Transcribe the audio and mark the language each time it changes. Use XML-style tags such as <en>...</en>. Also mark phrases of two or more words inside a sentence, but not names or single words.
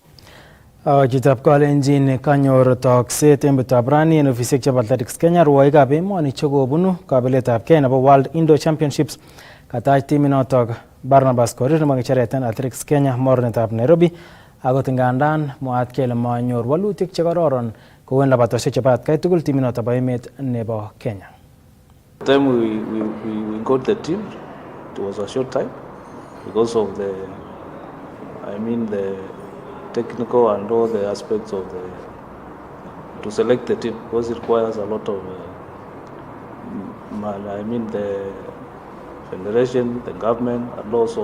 <kln>Chitab Kalenjin kanyor tokset en betab rani en ofisiek chebo Athletics Kenya rwoikab emoni chekobunu kabeletab Kenya nebo World Indoor Championships katach timinotok Barnabas Korir nebo ng'echeret en Athletics Kenya mornetab Nairobi akot ngandan mwaat kele manyor walutik chekororon kou en labatosiek chebo atkai tugul timinotok bo emet nebo Kenya.</kln> <en>The time we got the team, it was a short time because of the technical and all the aspects of to select the team, because it requires a lot of the federation, the government, and also.</en>